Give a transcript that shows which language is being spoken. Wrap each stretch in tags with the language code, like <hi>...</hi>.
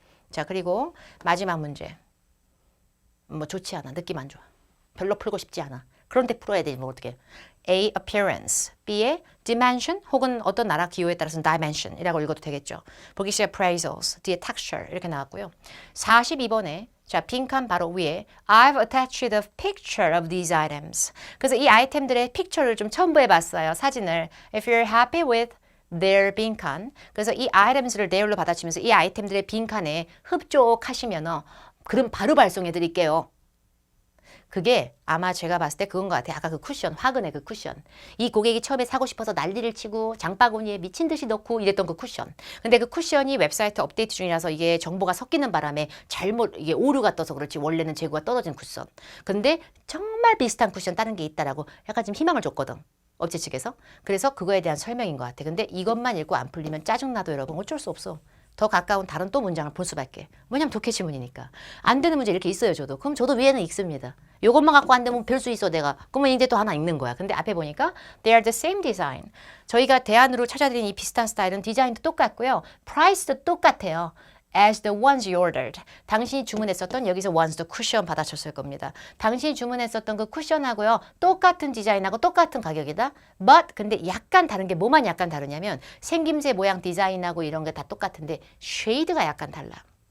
<ko>자 그리고 마지막 문제 뭐 좋지 않아. 느낌 안 좋아. 별로 풀고 싶지 않아. 그런데 풀어야 되지 뭐 어떻게. A. appearance, B의 dimension 혹은 어떤 나라 기호에 따라서는 dimension이라고 읽어도 되겠죠. 보기 시작 appraisals, 뒤에 texture 이렇게 나왔고요. 42번에 자 빈칸 바로 위에</ko> <en>I've attached a picture of these items.</en> <ko>그래서 이 아이템들의 픽처를 좀 첨부해 봤어요. 사진을.</ko> <en>If you're happy with their 빈칸.</en> <ko>그래서 이 items를 their로 받아치면서 이 아이템들의 빈칸에 흡족하시면 그럼 바로 발송해 드릴게요. 그게 아마 제가 봤을 때 그건 것 같아요. 아까 그 쿠션, 화근의 그 쿠션. 이 고객이 처음에 사고 싶어서 난리를 치고 장바구니에 미친 듯이 넣고 이랬던 그 쿠션. 근데 그 쿠션이 웹사이트 업데이트 중이라서 이게 정보가 섞이는 바람에 잘못 이게 오류가 떠서 그렇지 원래는 재고가 떨어진 쿠션. 근데 정말 비슷한 쿠션 다른 게 있다라고 약간 좀 희망을 줬거든. 업체 측에서. 그래서 그거에 대한 설명인 것 같아. 근데 이것만 읽고 안 풀리면 짜증나도 여러분 어쩔 수 없어. 더 가까운 다른 또 문장을 볼 수밖에. 왜냐면 독해 지문이니까. 안 되는 문제 이렇게 있어요, 저도. 그럼 저도 위에는 읽습니다. 요것만 갖고 안 되면 별 수 있어, 내가. 그러면 이제 또 하나 읽는 거야. 근데 앞에 보니까</ko> <en>they are the same design.</en> <ko>저희가 대안으로 찾아드린 이 비슷한 스타일은 디자인도 똑같고요. price도 똑같아요.</ko> <en>as the ones you ordered.</en> <ko>당신이 주문했었던 여기서 ones도 쿠션 받아쳤을 겁니다. 당신이 주문했었던 그 쿠션하고요. 똑같은 디자인하고 똑같은 가격이다. but 근데 약간 다른 게 뭐만 약간 다르냐면 생김새, 모양, 디자인하고 이런 게 다 똑같은데 쉐이드가 약간 달라.</ko>